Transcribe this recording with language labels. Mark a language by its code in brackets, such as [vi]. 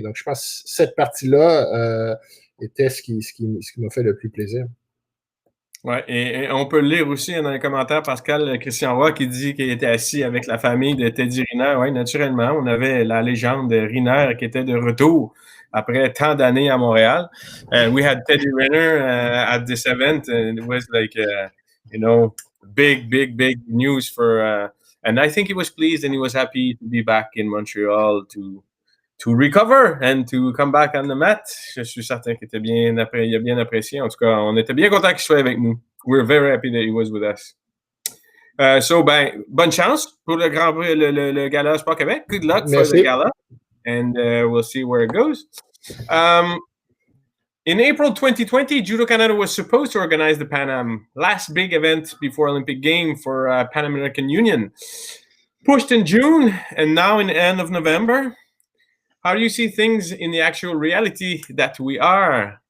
[fr] Donc, je pense que cette partie-là était ce qui m'a fait le plus plaisir. Ouais, et on peut le lire aussi dans les commentaires, Pascal Christian Roy qui dit qu'il était assis avec la famille de Teddy Riner. Oui, naturellement, on avait la légende de Riner qui était de retour après tant d'années à Montréal. [en] We had Teddy Riner at this event, and it was like, big news for, and I think he was pleased and he was happy to be back in Montreal to recover and to come back on the mat. [fr] Je suis certain qu'il était il a bien apprécié. En tout cas, on était bien content qu'il soit avec nous. [en] We're very happy that he was with us. [fr] So, bonne chance pour le Grand Prix, le Gala Sport Québec. [en] Good luck for the Gala. And we'll see where it goes. In April 2020, Judo Canada was supposed to organize the Pan Am, last big event before Olympic Games for Pan American Union. Pushed in June and now in the end of November. How do you see things in the actual reality that we are?